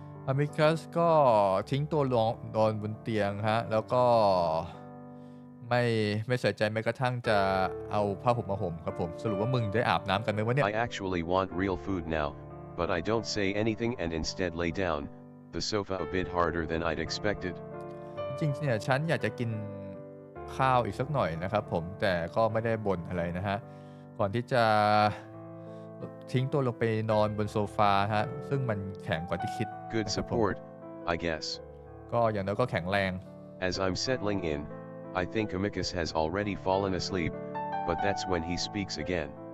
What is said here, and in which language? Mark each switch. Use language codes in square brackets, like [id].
[th] Amicus ก็ทิ้งตัวลงนอนบนเตียงฮะแล้วก็ไม่ใส่ใจแม้กระทั่งจะเอาผ้าห่มมาห่มครับผมสรุปว่ามึงได้อาบน้ำกันไหมวะเนี่ย [en] I actually want real food now, but I don't say anything and instead lay down, the sofa a bit harder than I'd expected. [th] จริงๆเนี่ยฉันอยากจะกินข้าวอีกสักหน่อยนะครับผมแต่ก็ไม่ได้บ่นอะไรนะฮะก่อนที่จะทิ้งตัวลงไปนอนบนโซฟาฮะซึ่งมันแข็งกว่าที่คิด [en] Good support, I guess. [th] ก็อย่างน้อยก็แข็งแรง [en] As I'm settling in, I think Amicus has already fallen asleep, but that's when he speaks again.